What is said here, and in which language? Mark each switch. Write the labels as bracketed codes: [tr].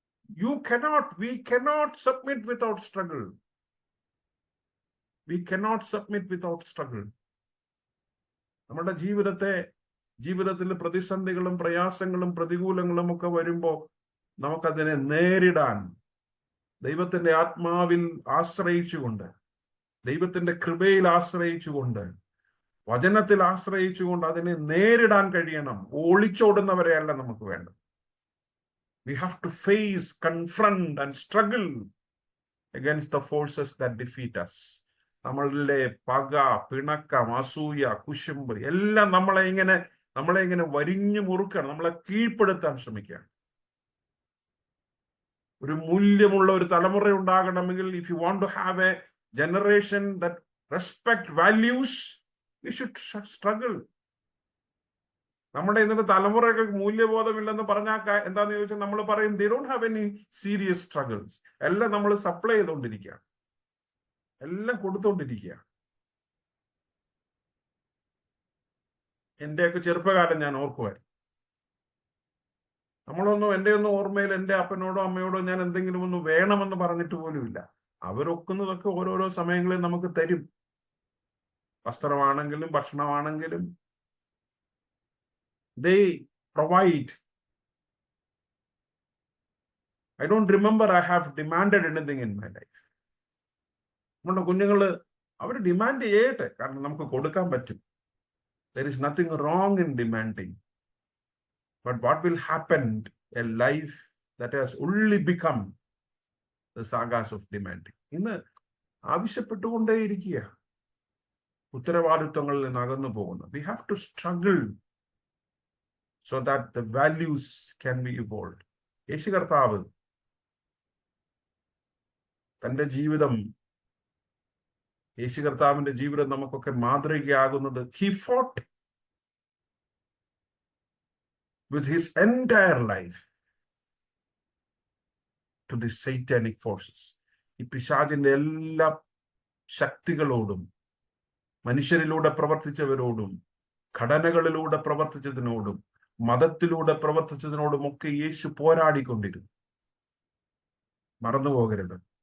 [en] We cannot submit without struggle. We cannot submit without struggle. [ml] നമ്മുടെ ജീവിതത്തിൽ പ്രതിസന്ധികളും പ്രയാസങ്ങളും പ്രതികൂലങ്ങളും ഒക്കെ വരുമ്പോൾ നമുക്കതിനെ നേരിടാൻ ദൈവത്തിന്റെ ആത്മാവിൽ ആശ്രയിച്ചുകൊണ്ട്, ദൈവത്തിന്റെ കൃപയിൽ ആശ്രയിച്ചുകൊണ്ട്, വചനത്തിൽ ആശ്രയിച്ചുകൊണ്ട് അതിനെ നേരിടാൻ കഴിയണം. ഒളിച്ചോടുന്നവരെയല്ല നമുക്ക് വേണ്ടത്. [en] We have to face, confront and struggle against the forces that defeat us. [ml] നമ്മളിലെ പക, പിണക്കം, അസൂയ, കുശുമ്പ് എല്ലാം നമ്മളെ ഇങ്ങനെ വരിഞ്ഞു മുറുക്കണം, നമ്മളെ കീഴ്പ്പെടുത്താൻ ശ്രമിക്കുകയാണ്. ഒരു മൂല്യമുള്ള ഒരു തലമുറ ഉണ്ടാകണമെങ്കിൽ, [en] if you want to have a generation that respect values, we should struggle. [ml] നമ്മുടെ ഇന്നത്തെ തലമുറയൊക്കെ മൂല്യബോധമില്ലെന്ന് പറഞ്ഞാൽ എന്താന്ന് ചോദിച്ചാൽ നമ്മൾ പറയും [en] they don't have any serious struggles. [ml] എല്ലാം നമ്മൾ സപ്ലൈ ചെയ്തുകൊണ്ടിരിക്കുക, എല്ലാം കൊടുത്തോണ്ടിരിക്കുക. എന്റെയൊക്കെ ചെറുപ്പകാലം ഞാൻ ഓർക്കുമായിരുന്നു. എൻ്റെ ഒന്നും ഓർമ്മയിൽ എൻ്റെ അപ്പനോടോ അമ്മയോടോ ഞാൻ എന്തെങ്കിലും ഒന്ന് വേണമെന്ന് പറഞ്ഞിട്ട് പോലുമില്ല. അവരൊക്കുന്നതൊക്കെ ഓരോരോ സമയങ്ങളിൽ നമുക്ക് തരും. വസ്ത്രമാണെങ്കിലും ഭക്ഷണമാണെങ്കിലും [en] they provide. I don't remember I have demanded anything in my life. [ml] നമ്മുടെ കുഞ്ഞുങ്ങള് അവർ ഡിമാൻഡ് ചെയ്യട്ടെ, കാരണം നമുക്ക് കൊടുക്കാൻ പറ്റും. [en] There is nothing wrong in demanding. But what will happen? A life that has only become the sagas of demanding. [ml] ഇന്ന് ആവശ്യപ്പെട്ടുകൊണ്ടേയിരിക്കുക, ഉത്തരവാദിത്വങ്ങളിൽ നിന്ന് അകന്നു പോകുന്നു. [en] We have to struggle so that the values can be evolved. [ml] യേശു കർത്താവ് യേശു കർത്താവിന്റെ ജീവിതം നമുക്കൊക്കെ മാതൃകയാകുന്നത് [en] he fought with his entire life to the satanic forces. [ml] ഈ പിശാചിന്റെ എല്ലാ ശക്തികളോടും, മനുഷ്യരിലൂടെ പ്രവർത്തിച്ചവരോടും, ഘടനകളിലൂടെ പ്രവർത്തിച്ചതിനോടും, മതത്തിലൂടെ പ്രവർത്തിച്ചതിനോടുമൊക്കെ യേശു പോരാടിക്കൊണ്ടിരുന്നു. മറന്നുപോകരുത്.